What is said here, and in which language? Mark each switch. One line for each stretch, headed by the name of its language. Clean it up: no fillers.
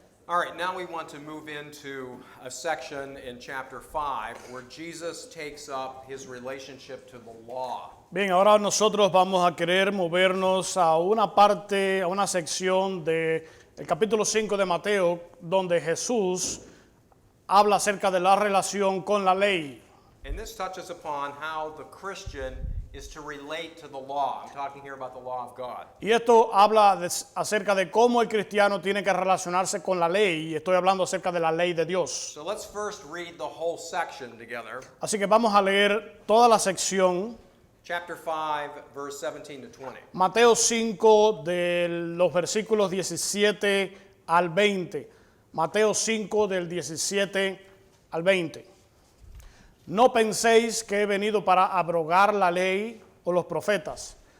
English: All right, now we want to move into a section in chapter 5 where Jesus takes up his relationship to the law.
Spanish: Bien, ahora nosotros vamos a querer movernos a una parte, a una sección del capítulo 5 de Mateo, donde Jesús habla acerca de la relación con la ley.
English: And this touches upon how the Christian is to relate to the law. I'm talking here about the law of God.
Spanish: Y esto habla acerca de cómo el cristiano tiene que relacionarse con la ley, y estoy hablando acerca de la ley de Dios.
English: So let's first read the whole section together.
Spanish: Así que vamos a leer toda la sección.
English: Chapter 5, verse 17 to 20.
Spanish: Mateo 5, de los versículos 17 al 20. Mateo 5, del 17 al 20. No penséis que he venido para abrogar la ley o los profetas.